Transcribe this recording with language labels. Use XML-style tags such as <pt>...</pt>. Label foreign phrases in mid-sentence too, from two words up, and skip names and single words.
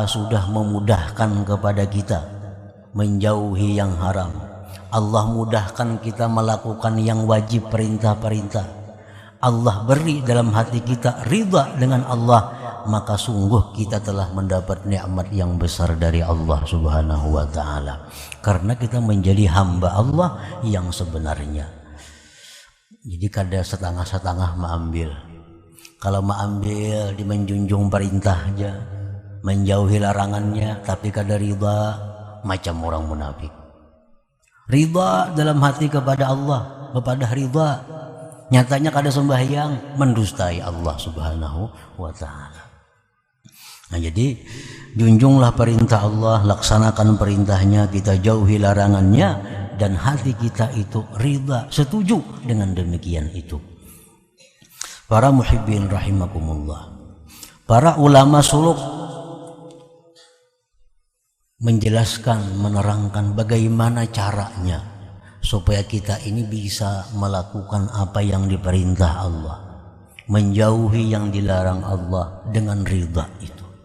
<id>sudah memudahkan kepada kita menjauhi yang haram, Allah mudahkan kita melakukan yang wajib, perintah-perintah, Allah beri dalam hati kita ridha dengan Allah, maka sungguh kita telah mendapat nikmat yang besar dari Allah</id> <ar>سبحانه وتعالى,</ar> <id>karena kita menjadi hamba Allah yang sebenarnya. Jadi kada setengah-setengah mengambil. Kalau mengambil di menjunjung perintahnya, menjauhi larangannya, tapi kada ridha, macam orang munafik. Ridha dalam hati kepada Allah, kepada ridha, nyatanya kada sembahyang, mendustai Allah</id> <ar>سبحانه وتعالى.</ar> <id>Nah, jadi junjunglah perintah Allah, laksanakan perintahnya, kita jauhi larangannya, dan hati kita itu ridha, setuju dengan demikian itu. Para</id> <ar>محبين رحمكم الله,</ar> <id>para ulama suluk menjelaskan, menerangkan bagaimana caranya supaya kita ini bisa melakukan apa yang diperintah Allah, menjauhi yang dilarang Allah dengan ridha itu.</id>